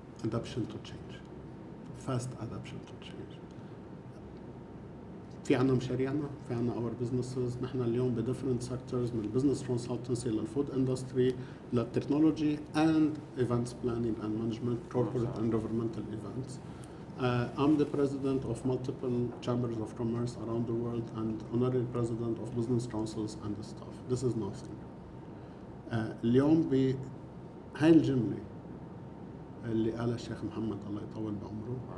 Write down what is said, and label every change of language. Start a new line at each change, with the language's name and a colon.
English: Adaptation to change, fast adaptation to change.
Arabic: في عنا مشاريعنا، في عنا
English: our businesses.
Arabic: نحن اليوم ب
English: different sectors
Arabic: من
English: business consultancy للfood industry للتكنولوجي and events planning and management, corporate and governmental events. I'm the president of multiple chambers of commerce around the world and honorary president of business councils and stuff. This is nothing.
Arabic: اليوم بهاي الجملة اللي قالها الشيخ محمد الله يطول بعمره.